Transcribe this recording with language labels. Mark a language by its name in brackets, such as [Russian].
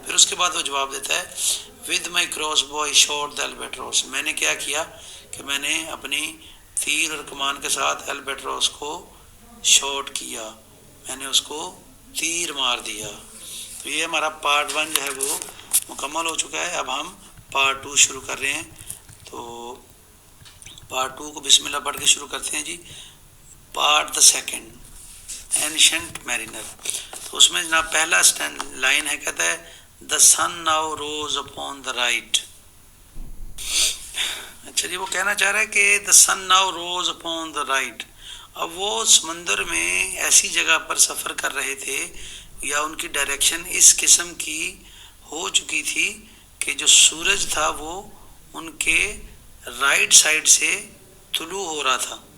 [Urdu] پھر اس کے بعد وہ جواب دیتا ہے [English] with my cross bow I shot the albatross, [Urdu] میں نے کیا کیا کہ میں نے اپنی تیر اور کمان کے ساتھ البیٹروس کو شاٹ کیا، میں نے اس کو تیر مار دیا. تو یہ ہمارا پارٹ 1 جو ہے وہ مکمل ہو چکا ہے. اب ہم پارٹ 2 شروع کر رہے ہیں. تو پارٹ 2 کو بسم اللہ پڑھ کے شروع کرتے ہیں جی. [English] Part the second ancient mariner. [Urdu] تو اس میں جناب پہلا لائن ہے، کہتا ہے [English] The sun now rose upon the right. [Urdu] اچھا جی، وہ کہنا چاہ رہا ہے کہ [English] The sun now rose upon the right. [Urdu] اب وہ سمندر میں ایسی جگہ پر سفر کر رہے تھے یا ان کی ڈائریکشن اس قسم کی ہو چکی تھی کہ جو سورج تھا وہ ان کے رائٹ سائڈ سے طلوع ہو رہا تھا.